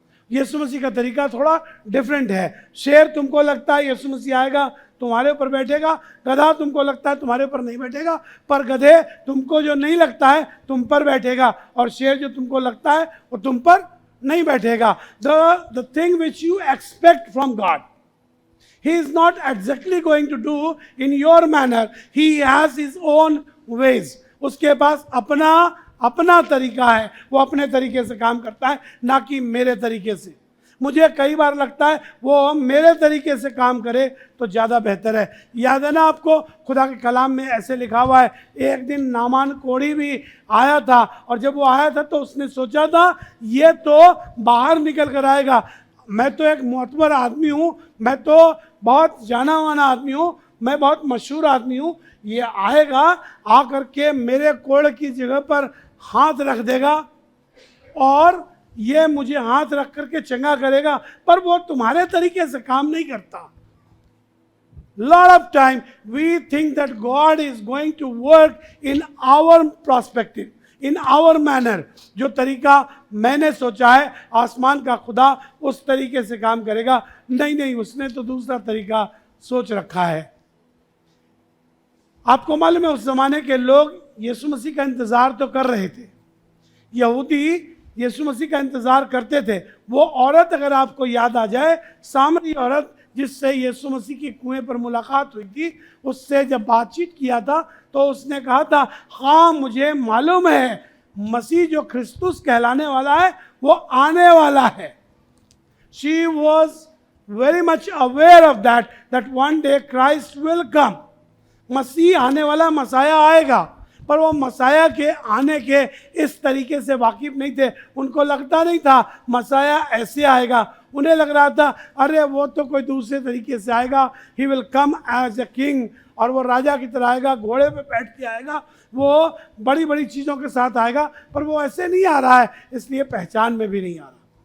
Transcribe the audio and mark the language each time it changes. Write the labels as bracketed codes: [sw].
[hi] यीशु मसीह का तरीका थोड़ा डिफरेंट है। शेर तुमको लगता है यीशु मसीह आएगा तुम्हारे ऊपर बैठेगा, गधा तुमको लगता है तुम्हारे ऊपर नहीं बैठेगा, पर गधे तुमको जो नहीं लगता है तुम पर बैठेगा, और शेर जो तुमको लगता है वो तुम पर नहीं बैठेगा। [en] The thing which you expect from God, He is not exactly going to do in your manner. He has his own ways. [hi] उसके पास अपना तरीका है, वो अपने तरीके से काम करता है, ना कि मेरे तरीके से। मुझे कई बार लगता है वो मेरे तरीके से काम करे तो ज़्यादा बेहतर है। याद है ना आपको, खुदा के कलाम में ऐसे लिखा हुआ है, एक दिन नामान कोढ़ी भी आया था, और जब वो आया था तो उसने सोचा था ये तो बाहर निकल कर आएगा, मैं तो एक मोतबर आदमी हूँ, मैं तो बहुत जाना माना आदमी हूँ, मैं बहुत मशहूर आदमी हूँ, ये आएगा आकर के मेरे कोढ़ की जगह पर हाथ रख देगा और ये मुझे हाथ रख करके चंगा करेगा, पर वो तुम्हारे तरीके से काम नहीं करता। [en] Lot of time we think that God is going to work in our perspective, in our manner. [hi] जो तरीका मैंने सोचा है आसमान का खुदा उस तरीके से काम करेगा, नहीं, उसने तो दूसरा तरीका सोच रखा है। आपको मालूम है उस जमाने के लोग यीशु मसीह का इंतजार तो कर रहे थे, यहूदी यीशु मसीह का इंतजार करते थे। वो औरत, अगर आपको याद आ जाए, सामरी औरत जिससे यीशु मसीह की कुएं पर मुलाकात हुई थी, उससे जब बातचीत किया था तो उसने कहा था, हाँ मुझे मालूम है मसीह जो क्रिस्तुस कहलाने वाला है वो आने वाला है। [en] She was very much aware of that one day Christ will come. [hi] मसीह आने वाला, मसाया आएगा, पर वो मसाया के आने के इस तरीके से वाकिफ नहीं थे। उनको लगता नहीं था मसाया ऐसे आएगा, उन्हें लग रहा था अरे वो तो कोई दूसरे तरीके से आएगा, [en] he will come as a king, [hi] और वो राजा की तरह आएगा, घोड़े पे बैठ के आएगा, वो बड़ी बड़ी चीज़ों के साथ आएगा, पर वो ऐसे नहीं आ रहा है, इसलिए पहचान में भी नहीं आ रहा।